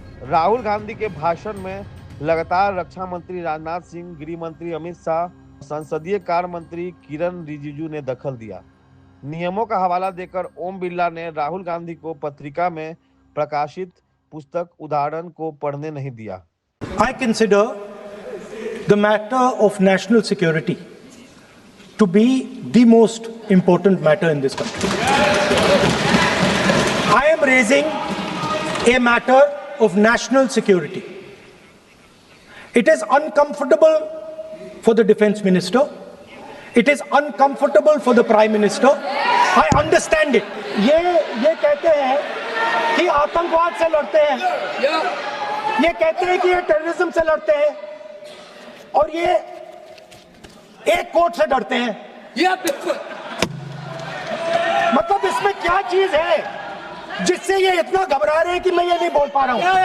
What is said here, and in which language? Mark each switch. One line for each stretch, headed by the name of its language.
Hindi: राहुल गांधी के भाषण में लगातार रक्षा मंत्री राजनाथ सिंह, गृह मंत्री अमित शाह, संसदीय कार्य मंत्री किरण रिजिजू ने दखल दिया। नियमों का हवाला देकर ओम बिरला ने राहुल गांधी को पत्रिका में प्रकाशित पुस्तक उदाहरण को पढ़ने नहीं दिया।
English: I consider the matter of national security to be the most important matter in this country. I am raising a matter of national security. It is uncomfortable for the defense minister. It is uncomfortable for the prime minister. I understand it.
Hindi: ये कहते हैं कि आतंकवाद से लड़ते हैं, ये कहते हैं कि ये टेररिज्म से लड़ते हैं और ये एक कोर्ट से डरते हैं। ये बिल्कुल मतलब इसमें क्या चीज है जिससे ये इतना घबरा रहे हैं कि मैं ये नहीं बोल पा रहा हूँ